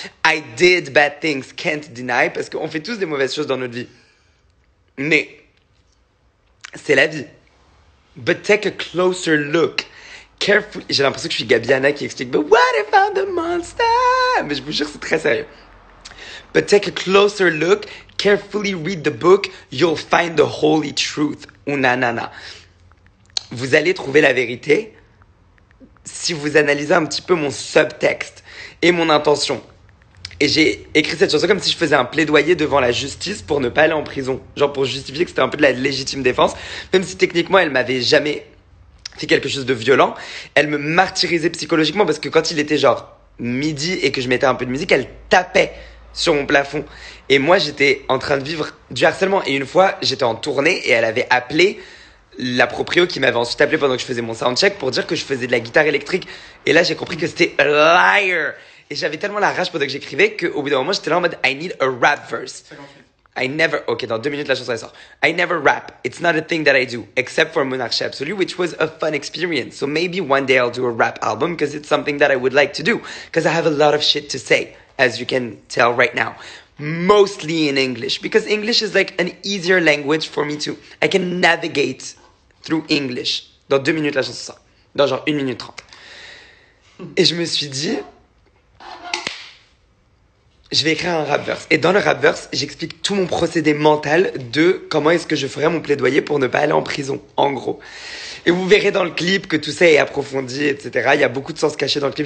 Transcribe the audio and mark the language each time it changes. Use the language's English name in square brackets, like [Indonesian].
[English] I did bad things, can't deny, [French] parce qu'on fait tous des mauvaises choses dans notre vie. Mais c'est la vie. [English] But take a closer look. Carefully. J'ai l'impression que je suis Gabiana qui explique, but what if I'm the monster? Mais je vous jure, c'est très sérieux. But take a closer look. Carefully read the book. You'll find the holy truth. Ou nanana. [French] Vous allez trouver la vérité si vous analysez un petit peu mon subtexte et mon intention. Et j'ai écrit cette chanson comme si je faisais un plaidoyer devant la justice pour ne pas aller en prison. Genre pour justifier que c'était un peu de la légitime défense. Même si techniquement, elle m'avait jamais fait quelque chose de violent. Elle me martyrisait psychologiquement parce que quand il était genre midi et que je mettais un peu de musique, elle tapait sur mon plafond. Et moi, j'étais en train de vivre du harcèlement. Et une fois, j'étais en tournée et elle avait appelé la proprio qui m'avait ensuite appelé pendant que je faisais mon soundcheck pour dire que je faisais de la guitare électrique. Et là, j'ai compris que c'était [English] a liar. [French] Et j'avais tellement la rage pendant que j'écrivais qu'au bout d'un moment, j'étais là en mode [English] I need a rap verse. 58. I never... [French] Ok, dans 2 minutes, la chanson, elle sort. [English] I never rap. It's not a thing that I do, except for Monarchie Absolue, which was a fun experience. So maybe one day I'll do a rap album, because it's something that I would like to do. Because I have a lot of shit to say, as you can tell right now. Mostly in English, because English is like an easier language for me to... I can navigate through English. [French] Dans 2 minutes, la chanson sort. Dans genre 1 minute 30. Et je me suis dit... je vais écrire un rap verse. Et dans le rap verse, j'explique tout mon procédé mental de comment est-ce que je ferais mon plaidoyer pour ne pas aller en prison, en gros. Et vous verrez dans le clip que tout ça est approfondi, etc. Il y a beaucoup de sens caché dans le clip.